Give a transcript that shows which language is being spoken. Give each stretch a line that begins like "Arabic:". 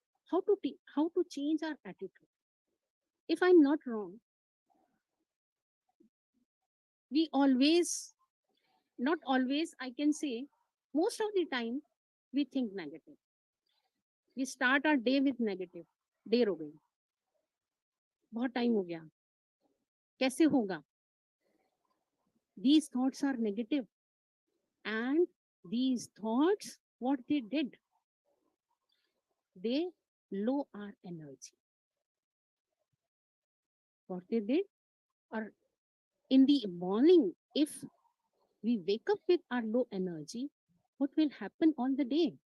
English: How to change our attitude? If I'm not wrong, we always, not always, I can say, most of the time, we think negative. We start our day with negative.
Hindi: देर हो गई, बहुत time हो गया, कैसे होगा?
English: These thoughts are negative, and these thoughts, what they did, they low our energy. What they did, or in the morning, if we wake up with our low energy, what will happen on the day?